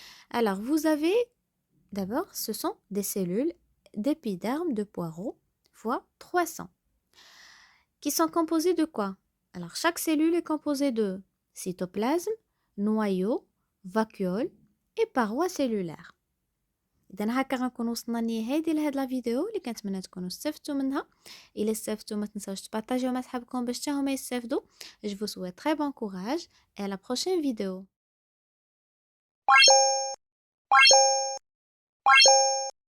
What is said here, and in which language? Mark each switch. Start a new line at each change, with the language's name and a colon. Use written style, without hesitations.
French: Alors, vous avez, d'abord, ce sont des cellules d'épiderme de poireau fois 300, qui sont composées de quoi? Alors, chaque cellule est composée de cytoplasme, noyau, vacuole et parois cellulaires.
Arabic: إذا هكا غنكون وصلنا لنهاية لهاد لا فيديو اللي كنتمنى تكونوا استفدتوا منها. إلا استفدتوا ما تنساوش تبارطاجيو مع صحابكم باش حتى هما يستافدوا.
French: Je vous souhaite très bon courage et à la prochaine vidéo.